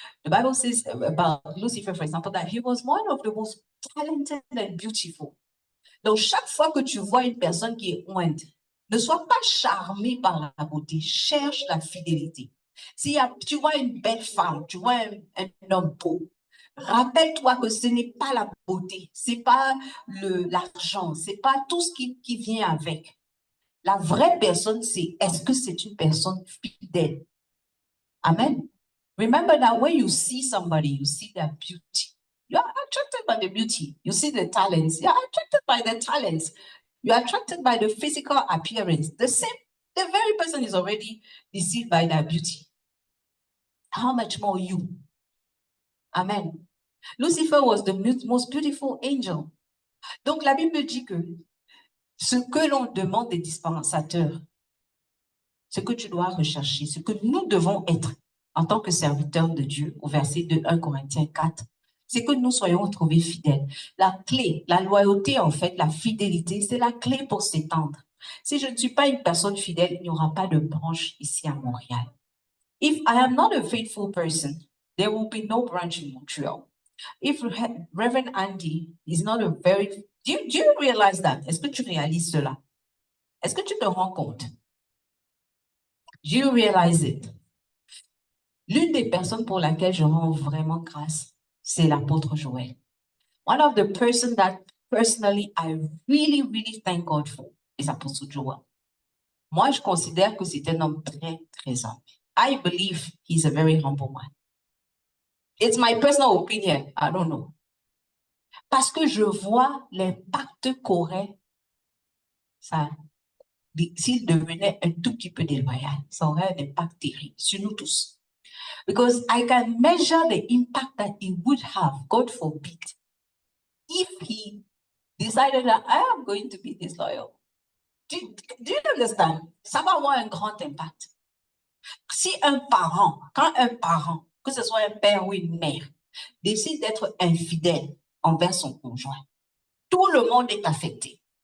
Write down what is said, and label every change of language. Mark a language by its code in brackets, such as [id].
[en] The Bible says about Lucifer, for example, that he was one of the most talented and beautiful. [fr] Donc, chaque fois que tu vois une personne qui est ointe, ne sois pas charmé par la beauté, cherche la fidélité. Si tu vois une belle femme, tu vois un homme beau, rappelle-toi que ce n'est pas la beauté, c'est pas l'argent, c'est pas tout ce qui vient avec. La vraie personne, c'est est-ce que c'est une personne fidèle? Amen. [en] Remember that when you see somebody, you see their beauty. You are attracted by the beauty. You see the talents. You are attracted by the talents. You are attracted by the physical appearance. The very person is already deceived by their beauty. How much more you? Amen. Lucifer was the most beautiful angel. [fr] Donc la Bible dit que ce que l'on demande des dispensateurs, ce que tu dois rechercher, ce que nous devons être en tant que serviteurs de Dieu, au verset de 1 Corinthiens 4, c'est que nous soyons retrouvés fidèles. La clé, la loyauté en fait, la fidélité, c'est la clé pour s'étendre. Si je ne suis pas une personne fidèle, il n'y aura pas de branche ici à Montréal. [en] If I am not a faithful person, there will be no branch in Montreal. If Reverend Andy is not a very... Do you realize that? [fr] Est-ce que tu réalises cela? Est-ce que tu te rends compte? [en] Do you realize it? [fr] L'une des personnes pour laquelle je rends vraiment grâce, c'est l'apôtre Joël. [en] One of the person that personally I really, really thank God for is Apostle Joel. [fr] Moi, je considère que c'est un homme très, très humble. [en] I believe he's a very humble man. It's my personal opinion. I don't know. [fr] Parce que je vois l'impact qu'aurait ça. S'il devenait un tout petit peu déloyal, ça aurait un impact terrible sur nous tous. [en] Because I can measure the impact that it would have, God forbid, if he decided that I am going to be disloyal. Do you understand? [fr] Ça va avoir un grand impact. Si quand un parent, que ce soit un père ou une mère, décide d'être infidèle envers son conjoint, tout le monde est affecté.